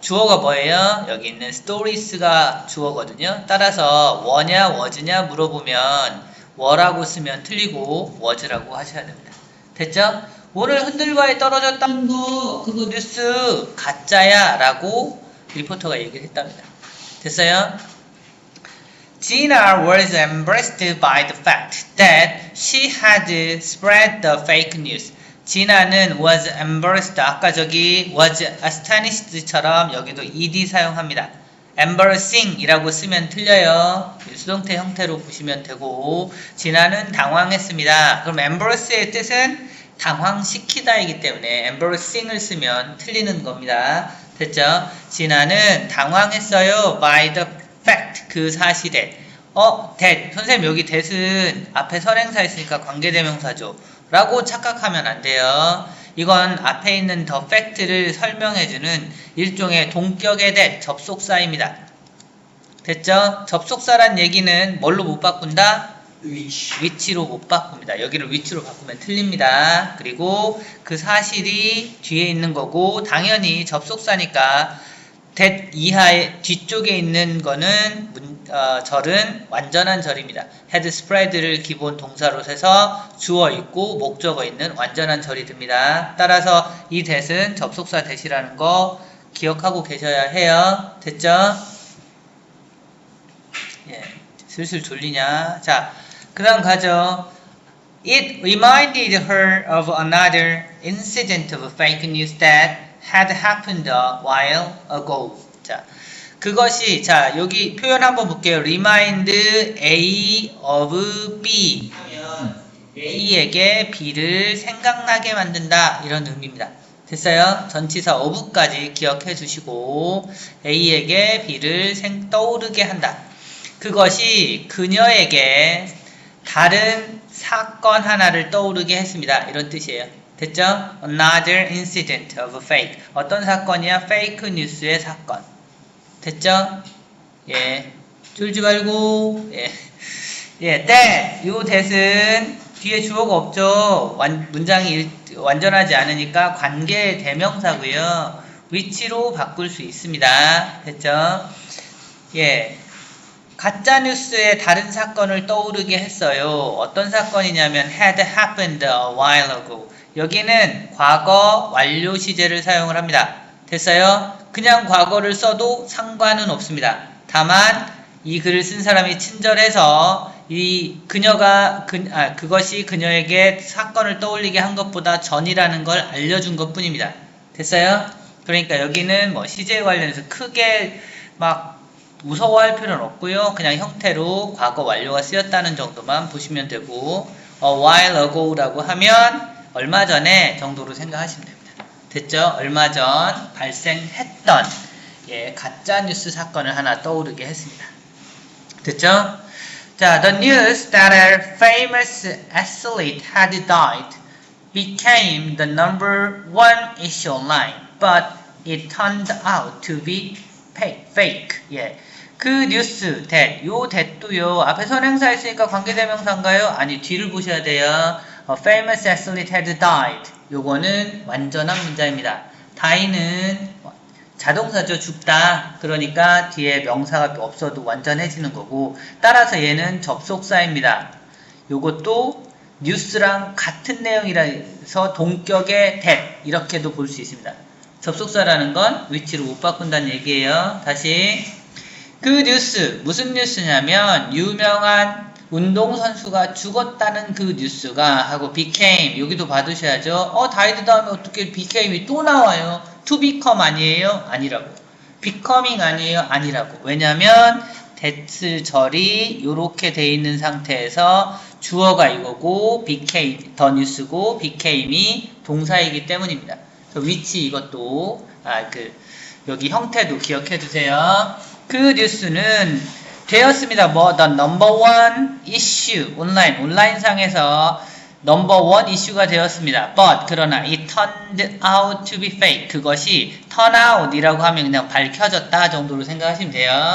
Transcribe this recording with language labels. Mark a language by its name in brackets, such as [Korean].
[Korean] 주어가 뭐예요? 여기 있는 stories가 주어거든요. 따라서 were냐 was냐 물어보면 were라고 쓰면 틀리고 was라고 하셔야 됩니다. 됐죠? 오늘 흔들바위 떨어졌다는 거 그거 뉴스 가짜야 라고 리포터가 얘기를 했답니다. 됐어요? [English] Gina was embarrassed by the fact that she had spread the fake news. [Korean] 지나는 [English] was embarrassed, [Korean] 아까 저기 [English] was astonished [Korean] 처럼 여기도 ed 사용합니다. embarrassing 이라고 쓰면 틀려요. 수동태 형태로 보시면 되고, 지나는 당황했습니다. 그럼 embarrass의 뜻은 당황시키다 이기 때문에 embarrassing을 쓰면 틀리는 겁니다. 됐죠? 지나는 당황했어요. [English] by the fact, [Korean] 그 사실에. that, 선생님 여기 that은 앞에 선행사 있으니까 관계대명사죠 라고 착각하면 안 돼요. 이건 앞에 있는 the fact를 설명해주는 일종의 동격의 that, 접속사입니다. 됐죠? 접속사란 얘기는 뭘로 못 바꾼다? 위치로 못 바꿉니다. 여기를 위치로 바꾸면 틀립니다. 그리고 그 사실이 뒤에 있는 거고, 당연히 접속사니까 that 이하의 뒤쪽에 있는 거는 절은 완전한 절입니다. had spread를 기본 동사로 해서 주어 있고 목적어 있는 완전한 절이 됩니다. 따라서 이 that은 접속사 that이라는 거 기억하고 계셔야 해요. 됐죠? 예, 슬슬 졸리냐? 자, 그 다음 가죠. [English] It reminded her of another incident of fake news that had happened a while ago. [Korean] 자, 그것이, 자, 여기 표현 한번 볼게요. [English] Remind A of B. [Korean] 하면 A에게 B를 생각나게 만든다. 이런 의미입니다. 됐어요? 전치사 of까지 기억해 주시고 A에게 B를 떠오르게 한다. 그것이 그녀에게 다른 사건 하나를 떠오르게 했습니다. 이런 뜻이에요. 됐죠? [English] Another incident of fake. [Korean] 어떤 사건이야? 페이크 뉴스의 사건. 됐죠? 예. 졸지 말고, 예. 예, that. 요 that은 뒤에 주어가 없죠. 문장이 완전하지 않으니까 관계 대명사고요. which로 바꿀 수 있습니다. 됐죠? 예. 가짜뉴스의 다른 사건을 떠오르게 했어요. 어떤 사건이냐면 [English] had happened a while ago. [Korean] 여기는 과거 완료 시제를 사용을 합니다. 됐어요? 그냥 과거를 써도 상관은 없습니다. 다만 이 글을 쓴 사람이 친절해서 이 그것이 그녀에게 사건을 떠올리게 한 것보다 전이라는 걸 알려준 것 뿐입니다. 됐어요? 그러니까 여기는 뭐 시제에 관련해서 크게 막 무서워할 필요는 없고요. 그냥 형태로 과거 완료가 쓰였다는 정도만 보시면 되고 [English] a while ago [Korean] 라고 하면 얼마 전에 정도로 생각하시면 됩니다. 됐죠? 얼마 전 발생했던 가짜 뉴스 사건을 하나 떠오르게 했습니다. 됐죠? [English] 자, the news that a famous athlete had died became the number one issue online, but it turned out to be fake. [Korean] 예. 그 뉴스, 요 that도요, 앞에 선행사 있으니까 관계대명사인가요? 아니, 뒤를 보셔야 돼요. [English] A famous athlete had died. [Korean] 요거는 완전한 문자입니다. die는 자동사죠. 죽다. 그러니까 뒤에 명사가 없어도 완전해지는 거고, 따라서 얘는 접속사입니다. 요것도 뉴스랑 같은 내용이라서 동격의 that 이렇게도 볼 수 있습니다. 접속사라는 건 위치로 못 바꾼다는 얘기예요. 다시 그 뉴스, 무슨 뉴스냐면 유명한 운동선수가 죽었다는 그 뉴스가 하고 became, 여기도 받으셔야죠. died 다음에 어떻게 became이 또 나와요? to become 아니에요? 아니라고. becoming 아니에요? 아니라고. 왜냐면 that 절이 이렇게 돼 있는 상태에서 주어가 이거고 became, 더 뉴스고 became이 동사이기 때문입니다. 위치 이것도 여기 형태도 기억해 두세요. 그 뉴스는 되었습니다. [English] the number one issue [Korean] 온라인상에서 [English] number one issue가 되었습니다. but [Korean] 그러나 [English] it turned out to be fake. [Korean] 그것이 turn out이라고 하면 그냥 밝혀졌다 정도로 생각하시면 돼요.